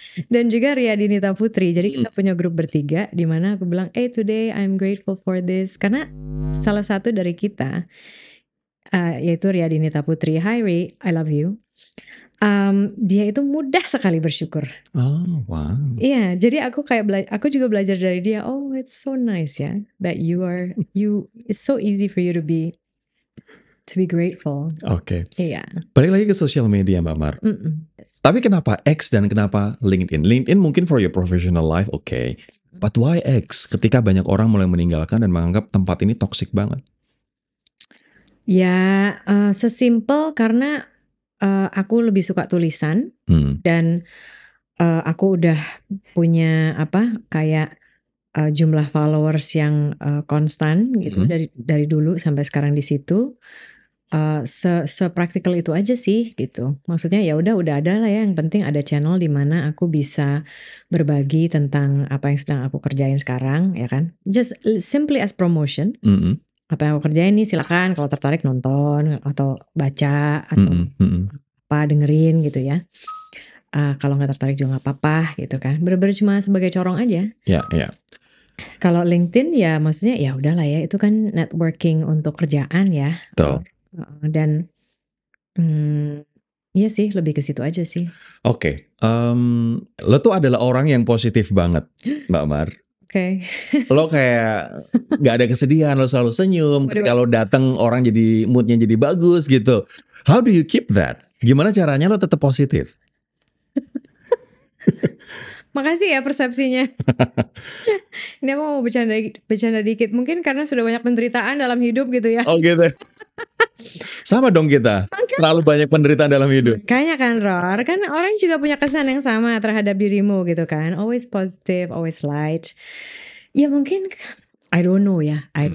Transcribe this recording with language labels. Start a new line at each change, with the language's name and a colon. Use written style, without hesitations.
Indonesian: Dan juga Ria Dinita Putri. Jadi kita punya grup bertiga di mana aku bilang,
English: today I'm grateful for this.
Indonesian: Karena salah satu dari kita, yaitu Ria Dinita Putri.
English: Hi Ri, I love you.
Indonesian: Dia itu mudah sekali bersyukur.
English: Wow.
Indonesian: Iya, jadi aku aku juga belajar dari dia.
English: It's so nice ya, that it's so easy for you to be grateful.
Indonesian: Oke. Iya. Balik lagi ke sosial media, Mbak Mar. Tapi kenapa X dan kenapa LinkedIn? LinkedIn mungkin
English: for your professional life,
Indonesian: oke.
English: But why X?
Indonesian: Ketika banyak orang mulai meninggalkan dan menganggap tempat ini toxic banget. Ya, sesimpel karena aku lebih suka tulisan dan aku udah punya kayak jumlah followers yang konstan gitu dari dulu sampai sekarang di situ. Sepraktikal itu aja sih gitu. Maksudnya ya udah ada lah ya, yang penting ada channel di mana aku bisa berbagi tentang apa yang sedang aku kerjain sekarang, ya kan.
English: Just simply as promotion.
Indonesian: Apa yang aku kerjain nih silakan kalau tertarik nonton atau baca atau apa dengerin gitu ya. Kalau nggak tertarik juga nggak apa-apa gitu kan. Bener-bener cuma sebagai corong aja. Ya. Kalau LinkedIn ya maksudnya ya udahlah ya, itu kan networking untuk kerjaan ya. Betul. Dan iya sih, lebih ke situ aja sih. Oke. Lo tuh adalah orang yang positif banget, Mbak Mar. Oke. Lo kayak gak ada kesedihan, lo selalu senyum. Ketika lo datang orang jadi moodnya jadi bagus gitu.
English: How do you keep that?
Indonesian: Gimana caranya lo tetap positif? Makasih ya persepsinya. Ini aku mau bercanda dikit. Mungkin karena sudah banyak penderitaan dalam hidup gitu ya. Oh gitu. Sama dong kita. Terlalu banyak penderitaan dalam hidup. Kayaknya kan Ror, kan orang juga punya kesan yang sama terhadap dirimu gitu kan.
English: Always positive, always light.
Indonesian: Ya mungkin,
English: I don't know ya.